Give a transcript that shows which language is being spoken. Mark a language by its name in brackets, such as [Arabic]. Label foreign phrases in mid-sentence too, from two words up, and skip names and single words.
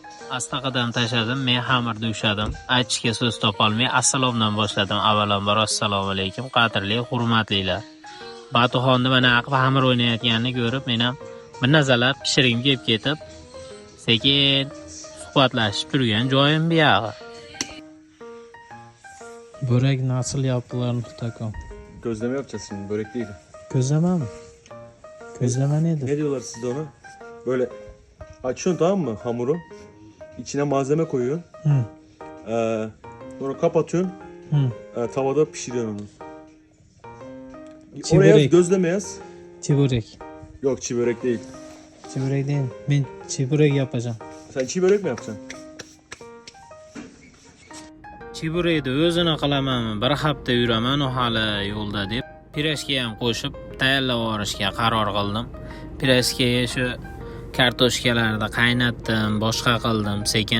[Uzbek] Asta qadam tashladim, men xamirni ushadim. Aytishga so'z topolmay assalomdan boshladim. Avvalambor assalomu alaykum, qadrli, hurmatlilar. Batuxonni mana aqib xamir o'ynayotganini ko'rib, men ham bir nazarlab pishirgim kelib ketib, sekin suhbatlashib turgan joyim bu yog'i. [Turkish] Börek nasıl yaptılar Nuhtakom? Gözleme yapacağız şimdi, börek değil. Közleme mi? Közleme nedir? Ne diyorlar sizde ona? Böyle açıyorsun, tamam mı, hamuru? İçine malzeme koyuyorsun. Hı. Sonra kapatıyorsun. Hı. Tavada pişiriyorsun onu. Çi Oraya börek. gözleme yaz. Çi börek. Yok, çiğ börek değil. Çi börek değil. Ben çi börek yapacağım. Sen çiğ börek mi yapacaksın? [Uzbek] Chiburekni o'zini qilamanmi, bir hafta yuraman u hali yo'lda deb pirojka ham qo'shib tayyorlab olishga qaror qildim. Pirojkaga shu kartoshkalarni qaynatdim, boshqa qildim sekin.